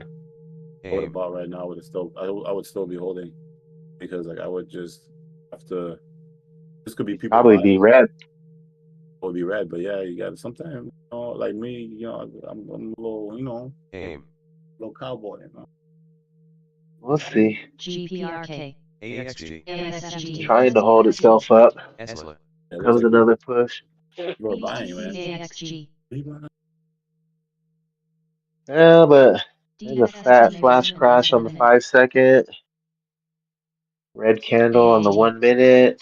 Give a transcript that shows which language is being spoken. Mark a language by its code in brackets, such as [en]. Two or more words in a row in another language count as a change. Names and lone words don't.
[en] I would have bought right now. I would still be holding, because like I would just have to. This could be people probably be red. It would be red, but yeah, you got to sometimes, like me, I'm a little, little cowboy, We'll see. GPRK. AXG. ASFG. Trying to hold itself up. Esla. Comes another push. We're buying, man. AXG. Yeah, but there's a fat flash crash on the 5 second. Red candle on the 1 minute.